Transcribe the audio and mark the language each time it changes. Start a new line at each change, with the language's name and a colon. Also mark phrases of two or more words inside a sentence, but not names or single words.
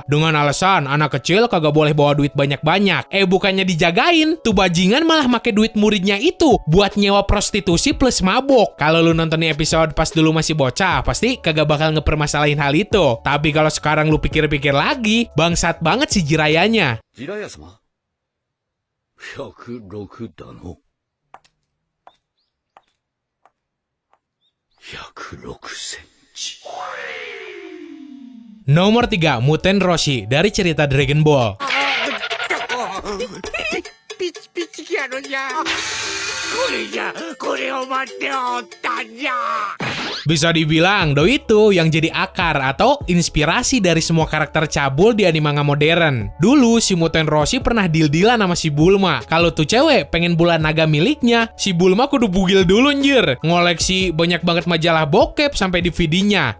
Indonesian: Dengan alasan anak kecil kagak boleh bawa duit banyak-banyak. Bukannya dijagain, tuh bajingan malah make duit muridnya itu buat nyewa prostitusi plus mabok. Kalau lu nonton nih episode pas dulu masih bocah, pasti kagak bakal ngepermasalahin hal itu. Tapi kalau sekarang lu pikir-pikir lagi, bangsat banget si Jiraiya-nya.
Japanese: ジラヤ様106だの106センチ
Indonesian: Nomor 3, Muten Roshi dari cerita Dragon Ball.
Japanese: ピチピチやるじゃ。これじゃ、これを待っておったんじゃ。
Indonesian: Bisa dibilang Doi itu yang jadi akar atau inspirasi dari semua karakter cabul di anime manga modern. Dulu si Muten Roshi pernah deal-dealan sama si Bulma. Kalau tuh cewek pengen bola naga miliknya, si Bulma kudu bugil dulu anjir. Ngoleksi banyak banget majalah bokep sampai DVD-nya.